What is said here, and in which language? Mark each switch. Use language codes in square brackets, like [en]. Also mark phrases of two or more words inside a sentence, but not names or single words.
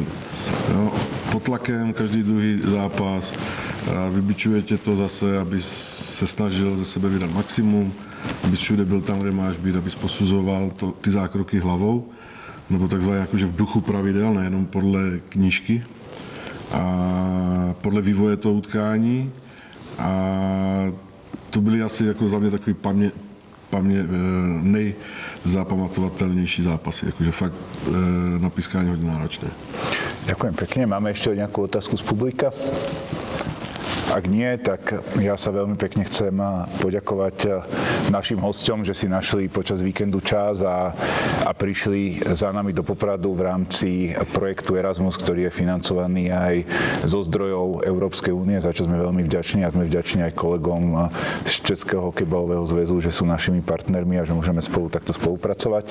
[cs] Jo, pod tlakem každý druhý zápas, vybičuje tě to zase, abys se snažil ze sebe vydat maximum, abys všude byl tam, kde máš být, abys posuzoval ty zákroky hlavou, nebo takzvaně jakože v duchu pravidel, nejenom podle knížky a podle vývoje toho utkání. A to byly asi jako za mě takový nejzapamatovatelnější zápasy, jakože fakt na pískání hodně náročné. [sk] Ďakujem pekne. Máme ešte nejakú otázku z publika? Ak nie, tak ja sa veľmi pekne chcem poďakovať našim hosťom, že si našli počas víkendu čas a prišli za nami do Popradu v rámci projektu Erasmus, ktorý je financovaný aj zo zdrojov Európskej únie, za čo sme veľmi vďační a sme vďační aj kolegom z Českého hokejbalového zväzu, že sú našimi partnermi a že môžeme spolu takto spolupracovať.